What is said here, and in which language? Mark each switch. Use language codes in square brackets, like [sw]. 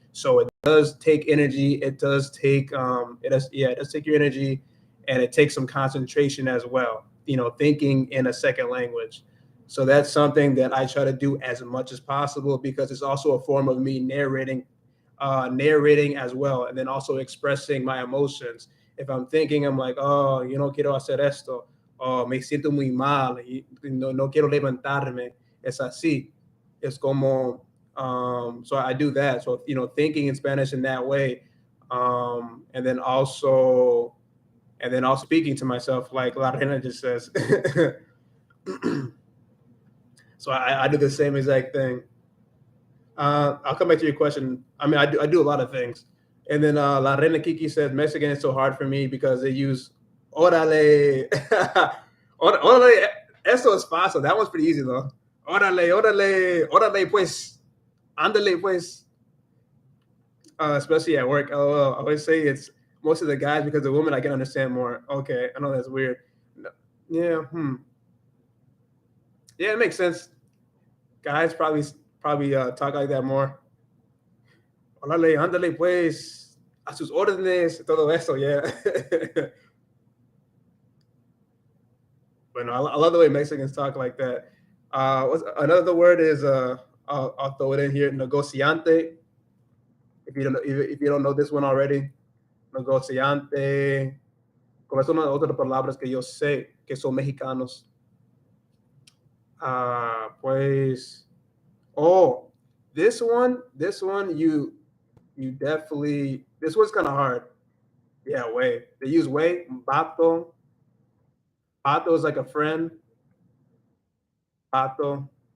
[en] So it does take energy. It does take your energy, and it takes some concentration as well. Thinking in a second language. So that's something that I try to do as much as possible because it's also a form of me narrating as well, and then also expressing my emotions. If I'm thinking, I'm like, [es] oh, no quiero hacer esto, oh, me siento muy mal, y no quiero levantarme. Es así. Es como, [en] so I do that. So, thinking in Spanish in that way, and then also speaking to myself, like La Reina just says. So I do the same exact thing. I'll come back to your question. I mean, I do a lot of things. And then La Reina Kiki says Mexican is so hard for me because they use orale. [es] Orale, eso es fácil. [en] That one's pretty easy though. [es] Orale, orale, orale pues. Andale pues. [en] Especially at work. [es] LOL. [en] I always say it's most of the guys because the women I can understand more. Okay, I know that's weird. No, yeah, yeah, it makes sense. Guys probably talk like that more. [es] Órale, ándale pues, a sus órdenes, todo eso, yeah. [en] But no, I love the way Mexicans talk like that. Another word is I'll throw it in here, negociante. If you don't know this one already, negociante. [es] Como es una de otras palabras que yo sé que son mexicanos. [en] Pues, oh, this one, you definitely. This one's kind of hard. Yeah, way. They use way. Bato. Bato is like a friend. Bato.